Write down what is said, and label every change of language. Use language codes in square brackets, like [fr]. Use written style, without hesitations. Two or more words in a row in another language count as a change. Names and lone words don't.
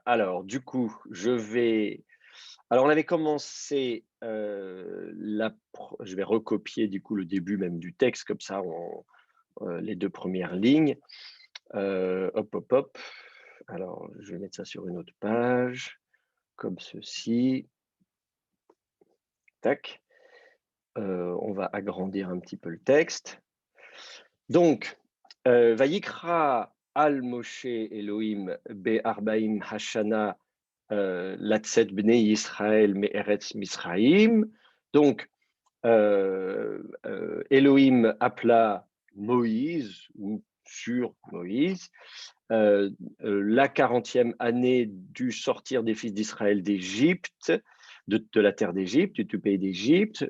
[fr] Alors, du coup, Alors, on avait commencé je vais recopier du coup le début même du texte, comme ça, les deux premières lignes. Hop, hop, hop. Alors, je vais mettre ça sur une autre page, comme ceci. Tac. On va agrandir un petit peu le texte. Donc, [he] ויקרא אל משה אלוהים בארבעים השנה לצאת בני ישראל מארץ מצרים. [fr] Donc, Elohim appela Moïse, ou sur Moïse, la 40e année du sortir des fils d'Israël d'Égypte, de la terre d'Égypte, du pays d'Égypte.